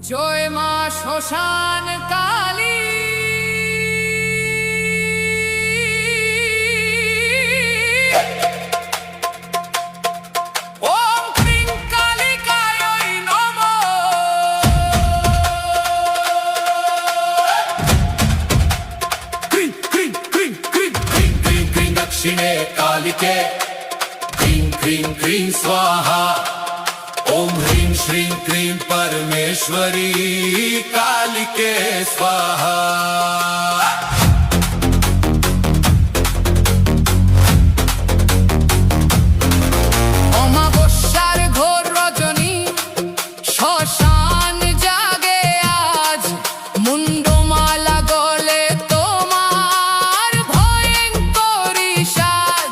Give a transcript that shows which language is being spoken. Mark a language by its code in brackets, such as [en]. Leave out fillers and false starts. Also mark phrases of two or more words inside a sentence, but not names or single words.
[bn] জয় মা শ্মশান কালী। [sa] ওম ক্রিং কালিকায় নমঃ। ক্রিং ক্রিং ক্রিং ক্রিং ক্রিং ক্রিং ক্রিং দক্ষিণে কালিকে ক্রিং ক্রিং ক্রিং স্বাহা। ओम ह्रीं श्रीं क्रीं परमेश्वरी कालिके स्वाहा। [bn] অমাবস্যার ঘোর রজনী শ্মশান জাগে আজ, মুন্ডমালা গলে তোমার ভয়ঙ্করী সাজ।